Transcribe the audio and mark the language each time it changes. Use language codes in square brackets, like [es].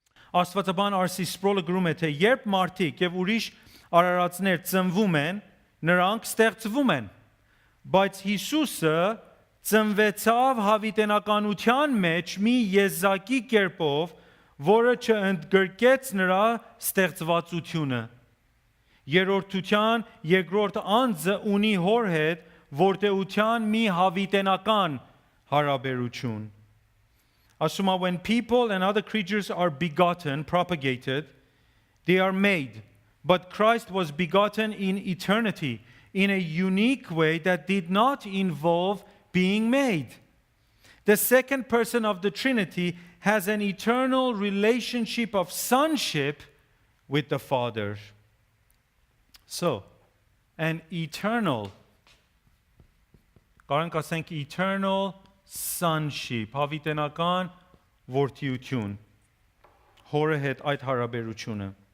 [hy] Աստվածաբան Արսի Սպրոլը գրում է, թե երբ մարդիկ եւ ուրիշ արարածներ ծնվում են, նրանք ստեղծվում են, բայց Հիսուսը ծնվեցավ հավիտենականության մեջ մի եզակի կերպով, որը չընդգրկեց նրա ստեղծվածությունը։ Երրորդության երկրորդ անձը ունի հոր հետ որդեության մի հավիտենական հարաբերություն։ Ասում է, [en] when people and other creatures are begotten, propagated, they are made, but Christ was begotten in eternity in a unique way that did not involve being made. The second person of the Trinity has an eternal relationship of sonship with the Father. So, an eternal, [hy] կարող ենք ասենք [en] eternal sonship, [hy] հավիտենական որդիություն, հորը հետ այդ հարաբերությունը։